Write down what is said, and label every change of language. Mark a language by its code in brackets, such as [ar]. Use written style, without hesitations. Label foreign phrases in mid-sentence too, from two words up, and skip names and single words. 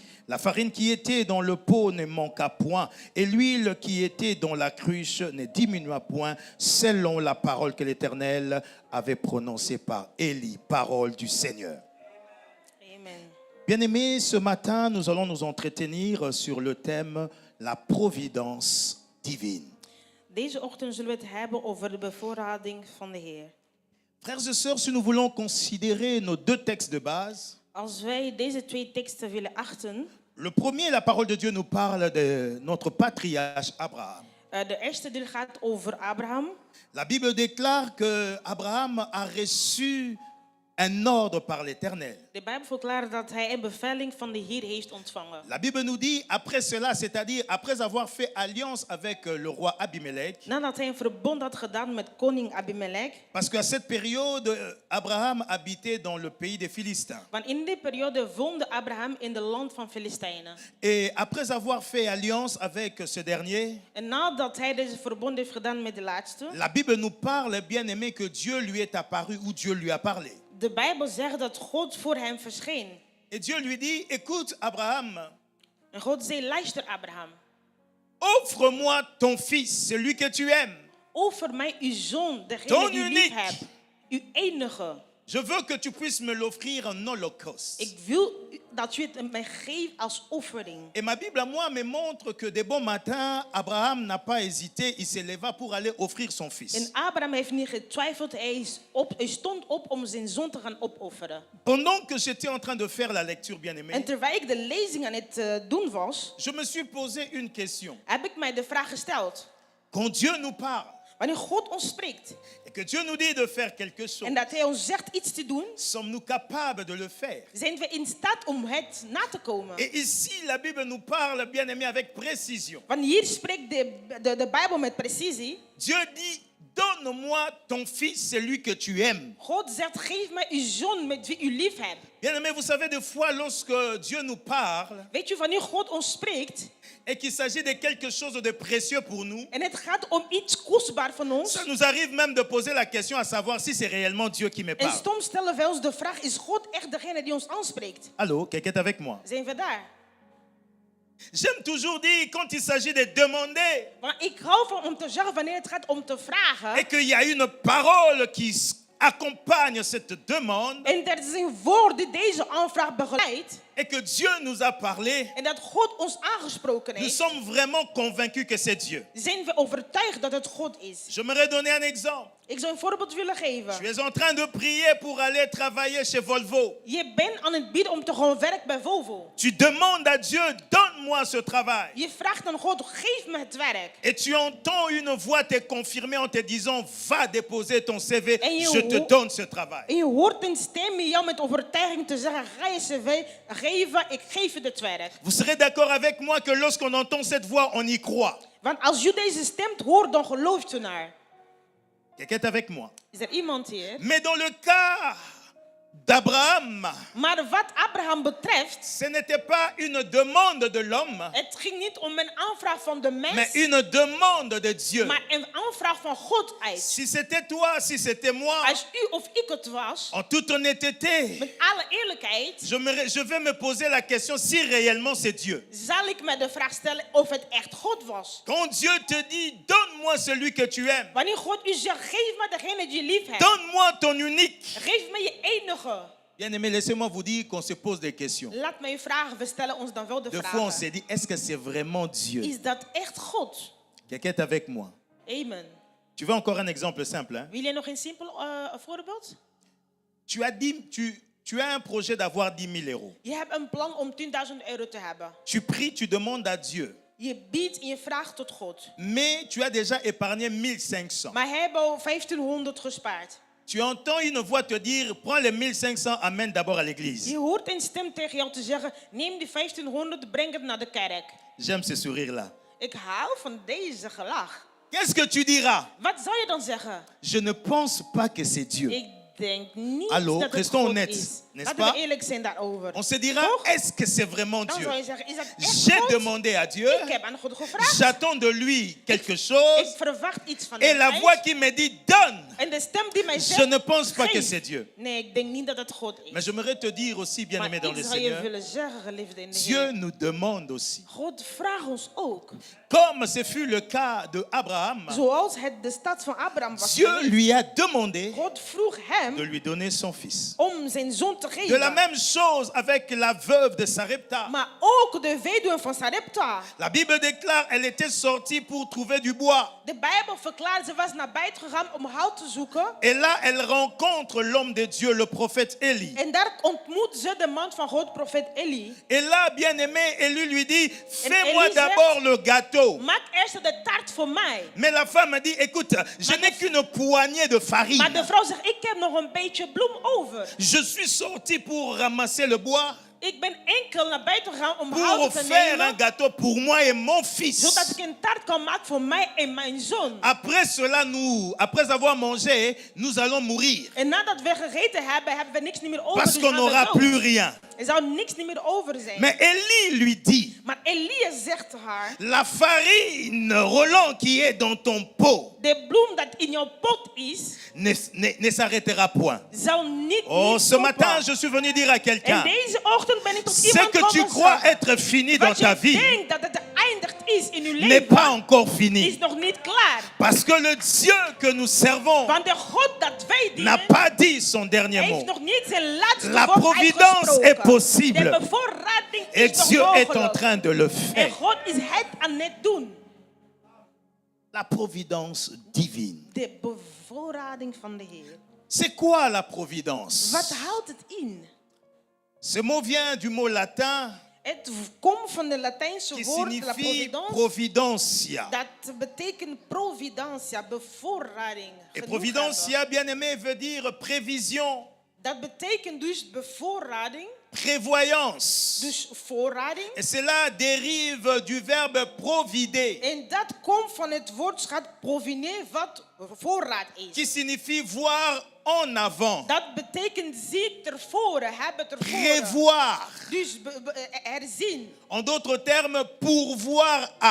[fr] La farine qui était dans le pot ne manqua point, et l'huile qui était dans la cruche ne diminua point, selon la parole que l'Éternel avait prononcée par Élie, parole du Seigneur. Amen. Bien-aimés, ce matin, nous allons nous entretenir sur le thème la providence divine. [nl] Deze ochtend zullen we het hebben over de bevoorrading van de Heer. [fr] Frères et sœurs, si nous voulons considérer nos 2 textes de base, [nl] Als wij deze 2 teksten willen achten, [fr] le premier, la parole de Dieu nous parle de notre patriarche Abraham. [nl] de eerste deel gaat over Abraham. [fr] La Bible déclare que Abraham a reçu un ordre par l'Éternel. [nl] De Bijbel verklaart dat hij een beveling van de Heer heeft ontvangen. [fr] La Bible nous dit, après cela, c'est-à-dire après avoir fait alliance avec le roi Abimelech, [nl] Nadat hij een verbond had gedaan met koning Abimelech, [fr] parce qu'à cette période, Abraham habitait dans le pays des Philistins. [nl] want in die periode woonde Abraham in de land van Filistijnen. [fr] Et après avoir fait alliance avec ce dernier, [nl] En nadat hij deze verbond heeft gedaan met de laatste, [fr] la Bible nous parle, bien aimé, que Dieu lui est apparu ou Dieu lui a parlé. [nl] de Bijbel zegt dat God voor hem verscheen. [fr] Et Dieu lui dit, écoute Abraham, [nl] En God zei, luister Abraham, [fr] offre-moi ton fils, celui que tu aimes. [nl] offer mij uw zoon, [fr] Ton [nl] degene die u lief uniek. hebt, uw enige. [fr] Je veux que tu puisses me l'offrir en holocauste. [nl] Ik wil dat u het mij geeft als offering. [fr] Et ma Bible à moi me montre que de bon matin, Abraham n'a pas hésité, il se leva pour aller offrir son [nl] En [fr] fils. [nl] Abraham heeft niet getwijfeld, hij stond op om zijn zoon te gaan opofferen. [fr] Pendant que j'étais en train de faire la lecture, [nl] En [fr] bien-aimé, [nl] terwijl ik de lezing aan het doen was, [fr] je me suis posé une question. [nl] heb ik mij de vraag gesteld. [fr] Quand Dieu nous parle [nl] Wanneer God ons spreekt [fr] et que Dieu nous dit de faire quelque chose, [nl] en dat hij ons zegt iets te doen, [fr] sommes-nous capables de le faire? [nl] zijn we in staat om het na te komen. [fr] Et ici, la Bible nous parle, bien-aimé, avec précision. [nl] Want hier spreekt de Bijbel met precisie. [fr] Dieu dit, donne-moi ton fils, celui que tu aimes. [nl] God zegt, geef mij uw zoon met wie u lief hebt. [fr] Bien-aimé, vous savez, des fois, lorsque Dieu nous parle [nl] Weet je, wanneer God ons spreekt [fr] et qu'il s'agit de quelque chose de précieux pour nous, [nl] en het gaat om iets kostbaar van ons, [fr] ça nous arrive même de poser la question à savoir si c'est réellement Dieu qui me [nl] en [fr] parle. [nl] soms stellen wij ons de vraag, is God echt degene die ons aanspreekt? [fr] Allô, quelqu'un est avec moi? [nl] Zijn we daar? [fr] J'aime toujours dire, quand il s'agit de demander [nl] Want ik hou van om te zeggen wanneer het gaat om te vragen. [fr] et qu'il y a une parole qui accompagne cette demande, [nl] En er is een woord die deze aanvraag begeleidt. [fr] et que Dieu nous a parlé, [nl] en dat God ons aangesproken [fr] nous [nl] heeft, [fr] sommes vraiment convaincus que c'est Dieu. [nl] zijn we overtuigd dat het God is. [fr] J'aimerais donner un exemple. [nl] Ik zou een voorbeeld willen geven. [fr] Tu es en train de prier pour aller travailler chez Volvo. [nl] Je bent aan het bidden om te gaan werken bij Volvo. [fr] Tu demandes à Dieu, donne-moi ce travail. [nl] Je vraagt aan God, geef me het werk. [fr] Et tu entends une voix te confirmer en te disant, va déposer ton CV, [nl] En je [fr] je te donne ce travail. [nl] En je hoort een stem in jou met overtuiging te zeggen, ga je cv geven, ik geef je het werk. [fr] Vous serez d'accord avec moi que lorsqu'on entend cette voix, on y croit. [nl] Want als je deze stem hoort, dan gelooft je naar. [fr] Quelqu'un est avec moi. [nl] Is er iemand hier? [fr] Mais dans le cas d'Abraham, [nl] Maar wat Abraham betreft, [fr] ce n'était pas une demande de l'homme, [nl] het ging niet om een aanvraag van de [fr] mais [nl] mens, [fr] une demande de Dieu. [nl] maar een aanvraag van God uit. [fr] Si c'était toi, si c'était moi, [nl] Als u of ik het was, [fr] en toute honnêteté, [nl] met alle eerlijkheid, [fr] je vais me poser la question si réellement c'est Dieu. [nl] zal ik me de vraag stellen of het echt God was. [fr] Quand Dieu te dit, donne-moi celui que tu aimes, [nl] Wanneer God u zegt, geef me degene die je lief hebt. [fr] donne-moi ton unique. [nl] Geef me je enige. [fr] Bien-aimé, laissez-moi vous dire qu'on se pose des questions. [nl] Laat me u vragen, we stellen ons dan wel de [fr] Des fois, on [nl] vraag. [fr] s'est dit, est-ce que c'est vraiment Dieu? [nl] Is dat echt God? [fr] Quelqu'un est avec moi. Amen. Tu veux encore un exemple simple, hein? [nl] Wil je nog een simpel voorbeeld? [fr] Tu as un projet d'avoir 10 000 euros. [nl] Je hebt een plan om 10.000 euro te hebben. [fr] Tu pries, tu demandes à Dieu. [nl] Je biedt en je vraagt tot God. [fr] Mais tu as déjà épargné 1500. [nl] Maar hij heeft al 1500 gespaard. [fr] Tu entends une voix te dire, prends les 1500, amène d'abord à l'église. [nl] Je hoort een stem tegen jou te zeggen, neem die 1500, breng het naar de kerk. [fr] J'aime ce sourire-là. [nl] Ik hou van deze gelach. [fr] Qu'est-ce que tu diras? [nl] Wat zou je dan zeggen? [fr] Je ne pense pas que c'est Dieu. [nl] Ik denk niet Hallo, dat het [fr] restons [nl] God [fr] honnêtes, [nl] is. [fr] n'est-ce [nl] Laten [fr] pas? [nl] we eerlijk zijn daarover. [fr] On se dira, [nl] Toch? [fr] est-ce que c'est vraiment [nl] Dan [fr] Dieu? [nl] zou je zeggen, is dat echt [fr] J'ai [nl] God? [fr] demandé à Dieu, [nl] Ik heb aan God gevraagd. [fr] j'attends de lui quelque [nl] Ik [fr] chose, [nl] verwacht iets van [fr] et [nl] hem. [fr] la voix qui me dit, donne. [nl] En de stem die mij [fr] Je [nl] zegt, [fr] ne pense pas que [nl] geef. [fr] c'est Dieu. [nl] Nee, ik denk niet dat het God is. [fr] Mais j'aimerais te dire aussi, [nl] Maar [fr] bien-aimé dans [nl] ik [fr] le [nl] zou je [fr] Seigneur, [nl] willen zeggen, geliefde in de [fr] Dieu [nl] Heer. [fr] nous demande aussi, [nl] God vraagt ons ook. [fr] comme ce fut le cas de Abraham, [nl] Zoals het de stad van Abraham was [fr] Dieu [nl] geweest. [fr] lui a demandé [nl] God vroeg [fr] de [nl] hem [fr] lui donner son fils. [nl] om zijn zoon te [fr] De la [nl] geven. [fr] même chose avec la veuve de Sarepta. [nl] Maar ook de weduwe van Sarepta. [fr] La Bible déclare, elle était sortie pour trouver du bois. [nl] De Bijbel verklaart, ze was naar buiten gegaan om hout te zoeken. [fr] Et là, elle rencontre l'homme de Dieu, le prophète Élie. [nl] En daar ontmoet ze de man van God, profeet Eli. [fr] Et là, bien-aimé, Élie lui dit, fais-moi Élie d'abord le gâteau. [nl] Maak eerst de taart voor mij. [fr] Mais la femme dit, écoute, je n'ai qu'une poignée de farine. [nl] Maar de vrouw zegt, ik heb nog een beetje bloem over. [fr] Je suis sortie pour ramasser le bois, [nl] Ik ben enkel naar buiten gegaan om hout [fr] pour [nl] te [fr] faire un [nl] nemen. [fr] gâteau pour moi et mon fils. [nl] Zodat ik een taart kan maken voor mij en mijn zoon. [fr] Après cela, après avoir mangé, nous allons mourir. [nl] En nadat we gegeten hebben, hebben we niks niet meer over. [fr] Parce [nl] dus [fr] qu'on [nl] gaan we [fr] n'aura [nl] dood. [fr] plus rien. [nl] Er zou niks niet meer over zijn. [fr] Mais Élie lui dit, [nl] Maar Elia zegt haar, [fr] la farine, Roland, qui est dans ton pot, [nl] de bloem dat in jouw pot is, [fr] ne s'arrêtera point. [nl] zal niet [fr] Oh, [nl] niet [fr] ce matin, [nl] stoppen. [fr] je suis venu dire à quelqu'un, [nl] En deze ochtend ben ik tot [fr] ce [nl] iemand [fr] que tu [nl] komen [fr] crois [nl] zeggen, [fr] être fini dans [nl] wat [fr] ta [nl] je [fr] vie [nl] denkt dat het geëindigd is in uw [fr] n'est [nl] leven, [fr] pas encore [nl] is [fr] fini. [nl] nog niet klaar. [fr] Parce que le Dieu que nous servons [nl] Want de God dat wij [fr] n'a [nl] dienen, [fr] pas dit son dernier [nl] heeft [fr] mot. [nl] nog niet zijn laatste [fr] La [nl] woord [fr] providence [nl] uitgesproken. [fr] est possible. [nl] De bevoorrading [fr] Et [nl] is nog [fr] Dieu est en [nl] mogelijk. [fr] train de le [nl] En [fr] faire. [nl] God is het aan het doen. [fr] La providence divine. [nl] De bevoorrading van de Heer. [fr] C'est quoi la providence? [nl] Wat houdt het in? [fr] Ce mot vient du mot latin [nl] Het komt van de Latijnse [fr] qui [nl] woord la [fr] signifie [nl] providence. [fr] providentia. [nl] Dat betekent providentia, bevoorrading. [fr] Et [nl] genoeg [fr] providentia, bien aimé, veut dire prévision, [nl] hebben. Dat betekent dus bevoorrading, [fr] prévoyance. [nl] dus voorrading. [fr] Et cela dérive du verbe provider, [nl] En dat komt van het woordschat proviner, wat voorraad [fr] qui [nl] is. [fr] signifie voir en avant, [nl] Dat betekent zien tevoren, hebben tevoren. [fr] prévoir. [nl] Dus herzien. [fr] En d'autres termes, pourvoir à.